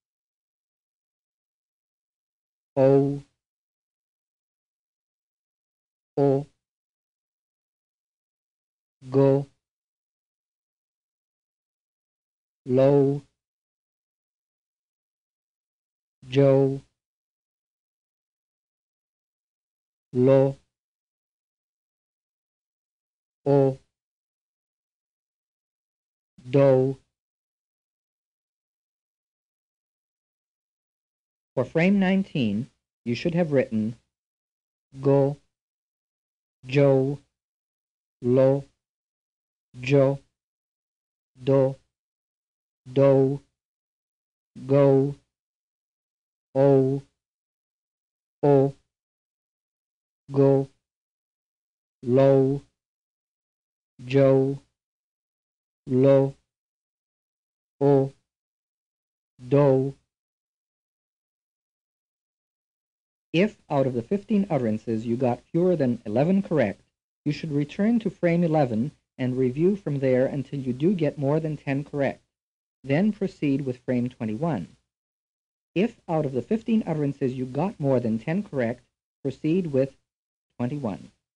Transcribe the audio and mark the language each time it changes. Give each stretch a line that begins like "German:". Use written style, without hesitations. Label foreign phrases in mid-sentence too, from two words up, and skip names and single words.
English: o, go, lo, jo, lo, o, do. For frame 19, you should have written go, jo, lo, jo, do, go, o, go, lo, jo, lo, o, do. If out of the 15 utterances you got fewer than 11 correct, you should return to frame 11 and review from there until you do get more than 10 correct. Then proceed with frame 21. If out of the 15 utterances you got more than 10 correct, proceed with 21.